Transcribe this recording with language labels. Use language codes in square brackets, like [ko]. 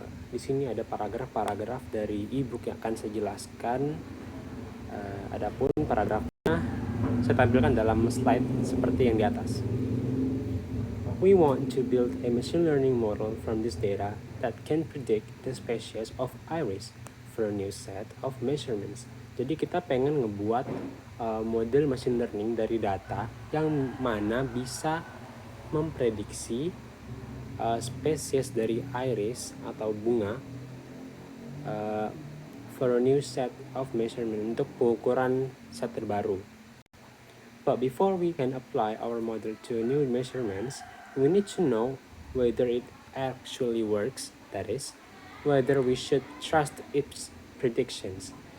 [id] Di sini ada paragraf-paragraf dari e-book yang akan saya jelaskan. Adapun paragrafnya saya tampilkan dalam slide seperti yang di atas. [en] We want to build a machine learning model from this data that can predict the species of iris for a new set of measurements. [id] Jadi kita pengen ngebuat model machine learning dari data yang mana bisa memprediksi spesies dari iris atau bunga [en] for a new set of measurement, [id] untuk pengukuran set terbaru. [en] But before we can apply our model to new measurements, we need to know whether it actually works, that is, whether we should trust its predictions.